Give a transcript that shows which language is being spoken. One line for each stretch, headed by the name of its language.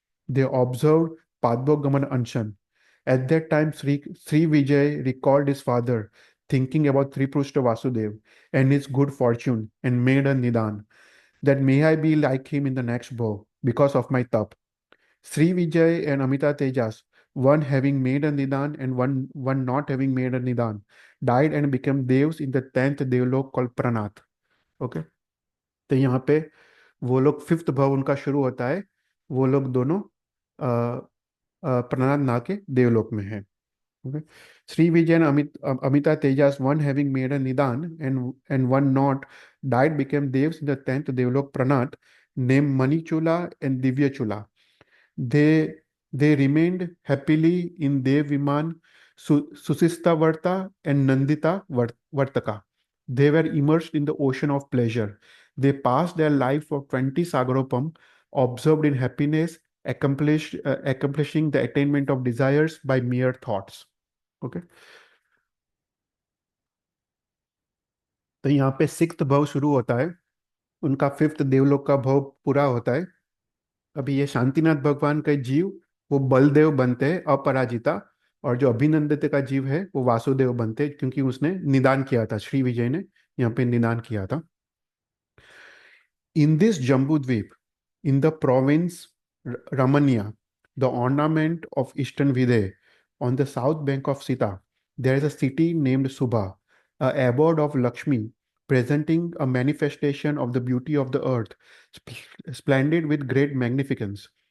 English: They observed Padmogaman Anshan. At that time, Sri Vijay recalled his father, thinking about Triprushta Vasudev and his good fortune, and made a nidan that may I be like him in the next vow because of my tap. Sri Vijay and Amita Tejas, one having made a nidan and one not having made a nidan, died and became devs in the 10th devlok called Pranath.
Hindi: Okay, तो यहाँ पे वो लोग fifth भाव उनका शुरू होता है, वो लोग दोनों प्रहलाद ना के देवलोक में है. Okay.
English: Sri Vijay and Amita Tejas, one having made a Nidan and one not, died became devs in the 10th Devlok Pranat, named Manichula and Divyachula. They they remained happily in Dev Viman, Susista Varta and Nandita Vartaka. They were immersed in the ocean of pleasure. They passed their life of 20 Sagaropam, observed in happiness, accomplishing the attainment of desires by mere thoughts. Okay.
Hindi: तो यहाँ पे sixth भाव शुरू होता है, उनका fifth देवलोक का भाव पूरा होता है. अभी ये शांतिनाथ भगवान का जीव वो बलदेव बनते हैं अपराजिता, और जो अभिनंदित का जीव है वो वासुदेव बनते हैं क्योंकि उसने निदान किया था, श्री विजय ने यहाँ पे निदान किया था.
English: In this Jambudvip, in the province Ramania, the ornament of Eastern Vidhe, on the south bank of Sita, there is a city named Subha, a abode of Lakshmi, presenting a manifestation of the beauty of the earth, splendid with great magnificence.